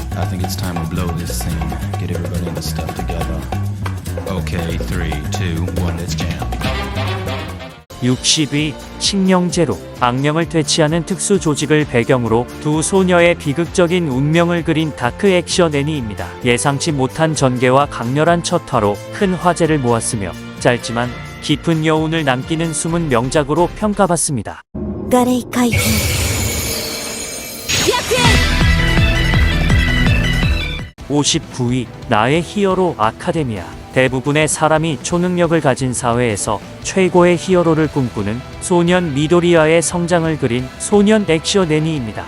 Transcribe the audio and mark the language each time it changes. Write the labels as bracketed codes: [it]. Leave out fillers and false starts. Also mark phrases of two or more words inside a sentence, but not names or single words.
[en] think it's time to blow this scene. Get everybody in the stuff together. Okay, 3, 2, 1, let's jam. [ko] 60위 식령제로 악령을 퇴치하는 특수 조직을 배경으로 두 소녀의 비극적인 운명을 그린 다크 액션 애니입니다. 예상치 못한 전개와 강렬한 첫 화로 큰 화제를 모았으며 짧지만 깊은 여운을 남기는 숨은 명작으로 평가받습니다. [ja] ガレイ解放 [ko] 59위 나의 히어로 아카데미아. 대부분의 사람이 초능력을 가진 사회에서 최고의 히어로를 꿈꾸는 소년 미도리아의 성장을 그린 소년 액션 애니입니다.